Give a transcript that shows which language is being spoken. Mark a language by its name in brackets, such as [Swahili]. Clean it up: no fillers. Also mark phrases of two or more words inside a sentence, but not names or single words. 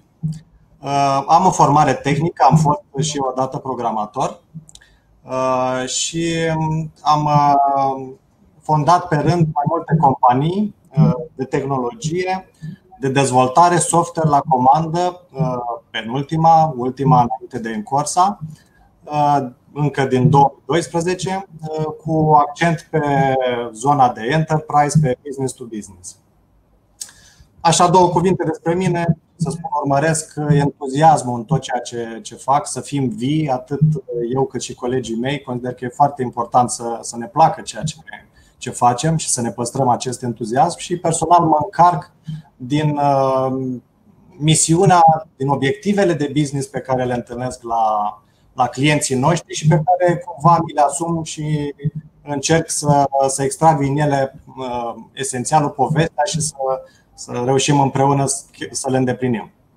[Romanian] Am o formare tehnică, am fost și odată programator și am fondat pe rând mai multe companii de tehnologie, de dezvoltare software la comandă, ultima înainte de Encorsa, încă din 2012, cu accent pe zona de enterprise, pe [English] business to business. [Romanian] Așa, 2 cuvinte despre mine, să spun, urmăresc entuziasmul în tot ceea ce fac, să fim vii, atât eu cât și colegii mei. Consider că e foarte important să ne placă ceea ce facem și să ne păstrăm acest entuziasm și personal mă încarc din misiunea, din obiectivele de business pe care le întâlnesc la clienții noștri și pe care cumva mi le asum și încerc să extrag din ele esențialul, povestea și să reușim împreună să le îndeplinim.